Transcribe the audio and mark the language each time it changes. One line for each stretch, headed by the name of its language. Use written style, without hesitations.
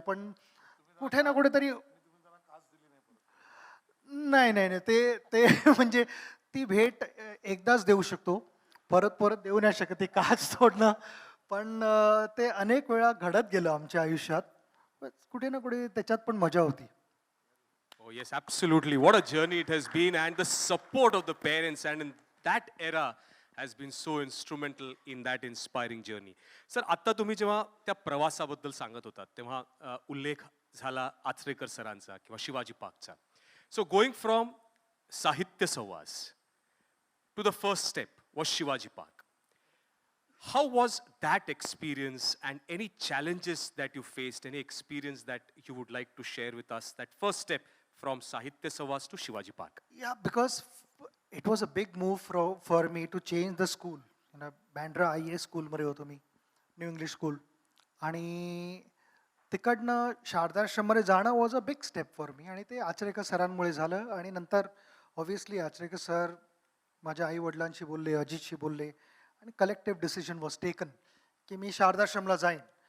Marathi: पण कुठे ना कुठेतरी नाही नाही नाही, ते ते म्हणजे ती भेट एकदाच देऊ शकतो, परत परत देऊ नाही शकत ती काच तोडणं. पण ते अनेक वेळा घडत गेलं आमच्या आयुष्यात. पण कुठे ना कुठे त्याच्यात पण मजा होती.
English: Oh, yes, absolutely. What a journey it has been, and the support of the parents, and in that era has been so instrumental in that inspiring journey.
Marathi: Sir, आत्ता तुम्ही जेव्हा त्या प्रवासाबद्दल सांगत होतात तेव्हा उल्लेख झाला आचरेकर सरांचा किंवा Shivaji पार्कचा.
English: So going from Sahitya Savas to the first step was Shivaji Park. How was that experience and any challenges that you faced, any experience that you would like to share with us, that first step from Sahitya Savas to Shivaji Park? Yeah, because it was a big move for me to change the school.
Marathi: Bandra IAS स्कूलमध्ये होतो मी, new English school. आणि तिकडनं शारदाश्रममध्ये जाणं
English: Was a big step for me.
Marathi: आणि ते आचरेकर सरांमुळे झालं. आणि नंतर ऑब्व्हियसली आचरेकर सर माझ्या आई वडिलांशी बोलले, अजितशी बोलले आणि
English: collective decision was taken
Marathi: की मी शारदाश्रमला जाईन.